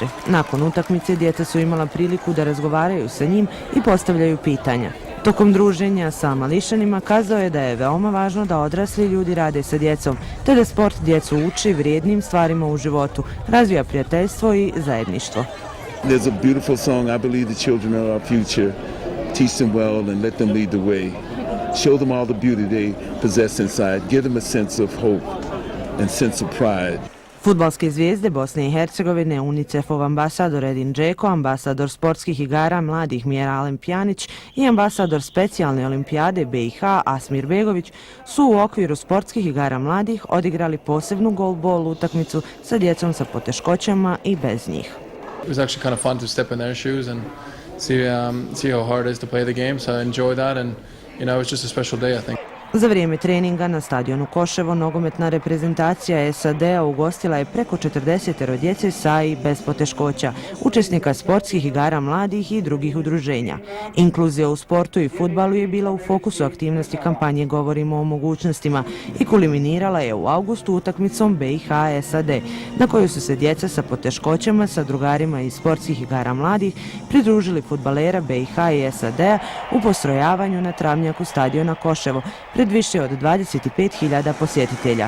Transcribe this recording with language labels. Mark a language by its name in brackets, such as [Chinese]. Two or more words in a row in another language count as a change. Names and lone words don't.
[Bosnian] Nakon utakmice djeca su imala priliku da razgovaraju sa njim i postavljaju pitanja. Tokom druženja sa mališanima kazao je da je veoma važno da odrasli ljudi rade sa djecom, te da sport djecu uči vrijednim stvarima u životu, razvija prijateljstvo i zajedništvo. [English] There's a beautiful song, I believe the children are our future. Teach them well and let them lead the way. Show them all the beauty they possess inside. Give them a sense of hope and sense of pride. [Bosnian] Fudbalske zvijezde Bosne i Hercegovine, UNICEF-ov ambasador Edin Džeko, ambasador sportskih igara mladih Miralem Pjanić i ambasador specijalne olimpijade BiH Asmir Begović su u okviru sportskih igara mladih odigrali posebnu golbol utakmicu sa djecom sa poteškoćama i bez njih. [English] It was actually kind of fun to step in their shoes and see how hard it is to play the game, so I enjoyed that and it was just a special day, I think. [Bosnian] Za vrijeme treninga na stadionu Koševo nogometna reprezentacija SAD-a ugostila je preko 40 djece sa i bez poteškoća, učesnika sportskih igara mladih i drugih udruženja. Inkluzija u sportu i fudbalu je bila u fokusu aktivnosti kampanje Govorimo o mogućnostima i kulminirala je u augustu utakmicom BiH-SAD, na kojoj su se djeca sa poteškoćama sa drugarima iz sportskih igara mladih pridružili fudbalera BiH i SAD-a u postrojavanju na travnjaku stadiona Koševo, pred više od 25.000 posjetitelja.